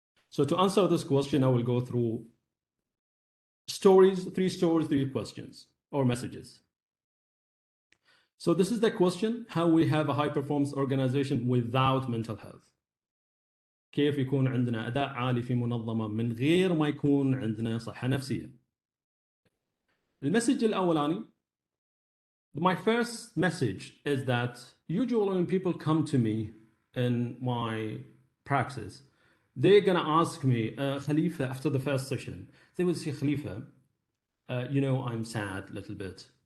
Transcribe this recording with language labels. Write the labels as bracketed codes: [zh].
[en] So to answer this question, I will go through three questions or messages. So this is the question, how we have a high performance organization without mental health. [ar] كيف يكون عندنا أداء عالي في منظمة من غير ما يكون عندنا صحة نفسية. المسج الأولاني, [en] my first message is that usually when people come to me in my practice, they're going to ask me, Khalifa, after the first session, they will say, Khalifa, you know, I'm sad a little bit.